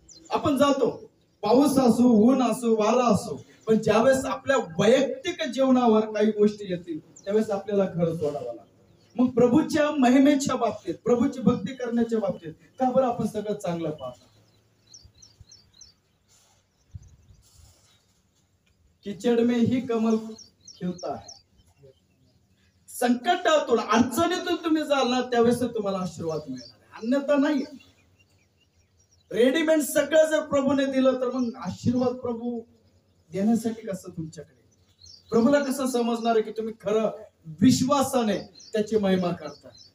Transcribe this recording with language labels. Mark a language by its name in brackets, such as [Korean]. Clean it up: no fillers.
[Marathi] आपण जातो, पाऊस असो, ऊन असो, वारा असो, पण ज्यावेळेस आपल्या वैयक्तिक जीवनावर काही गोष्टी येतील त्यावेळेस आपल्याला घर सोडावं लागतं। मग प्रभूच्या महिमेच्या बाबतीत, प्रभूची भक्ती करण्याच्या बाबतीत का बरं आपण सगळं चांगलं पाहतो? [Hindi] कीचड़ में ही कमल खिलता है। [Marathi] संकटातून, अडचणीतून तुम्ही जाल ना त्यावेळेस तुम्हाला आशीर्वाद मिळणार आहे, अन्यथा नाही। रेडीमेड सगळं जर प्रभूने दिलं तर मग आशीर्वाद प्रभू देण्यासाठी कसं तुमच्याकडे, प्रभूला कसं समजणार आहे की तुम्ही खरं विश्वासाने त्याची महिमा करता।